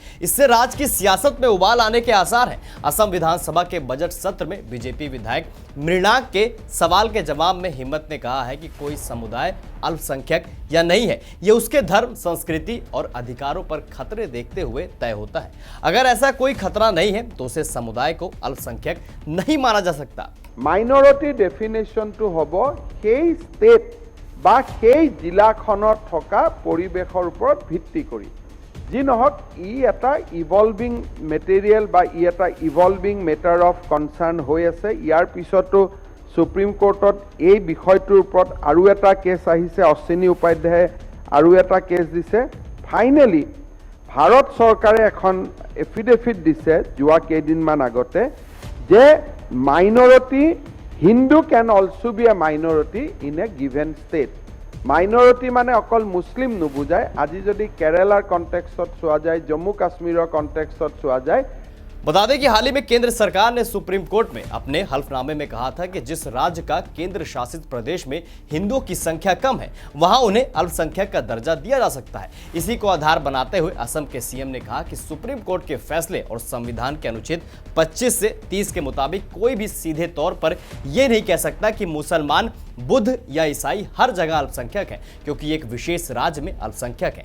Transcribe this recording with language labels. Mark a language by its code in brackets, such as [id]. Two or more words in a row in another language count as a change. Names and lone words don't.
[hi] इससे राज्य की सियासत में उबाल आने के आसार हैं। असम विधानसभा के बजट सत्र में बीजेपी विधायक मृणाक के सवाल के जवाब में हिम्मत ने कहा है कि कोई समुदाय अल्पसंख्यक या नहीं है, ये उसके धर्म, संस्कृति और अधिकारों पर खतरे देखते हुए तय होता है। अगर ऐसा कोई खतरा नहीं है तो उसे समुदाय को अल्पसंख्यक नहीं माना जा सकता। [en] minority definition [as] তো হ'ব সেই स्टेट বা সেই জিলাখনত থকা পৰিবেশৰ ওপৰত ভিত্তি কৰি। যি নহওক ই এটা [en] evolving material [as] বা ই এটা [en] evolving matter of concern [as] হৈ আছে। ইয়াৰ পিছতো সুপ্ৰিম কোৰ্টত এই বিষয়টোৰ ওপৰত আৰু এটা কেছ আহিছে। অশ্বিনী উপাধ্যায়ে আৰু এটা কেছ দিছে। ফাইনেলি ভাৰত চৰকাৰে এখন এফিডেভিট দিছে যোৱা কেইদিনমান আগতে যে [en] minority Hindu can also be a minority in a given state. [as] মাইনৰিটি মানে অকল মুছলিম নুবুজায়। আজি যদি কেৰালাৰ কণ্টেক্সট চোৱা যায়, জম্মু কাশ্মীৰৰ কণ্টেক্সট চোৱা যায়। [hi] बता दें कि हाल ही में केंद्र सरकार ने सुप्रीम कोर्ट में अपने हल्फनामे में कहा था कि जिस राज्य का केंद्र शासित प्रदेश में हिंदुओं की संख्या कम है वहां उन्हें अल्पसंख्यक का दर्जा दिया जा सकता है। इसी को आधार बनाते हुए असम के सीएम ने कहा कि सुप्रीम कोर्ट के फैसले और संविधान के अनुच्छेद 25 से 30 के मुताबिक कोई भी सीधे तौर पर यह नहीं कह सकता कि मुसलमान, बुद्ध या ईसाई हर जगह अल्पसंख्यक है, क्योंकि एक विशेष राज्य में अल्पसंख्यक है।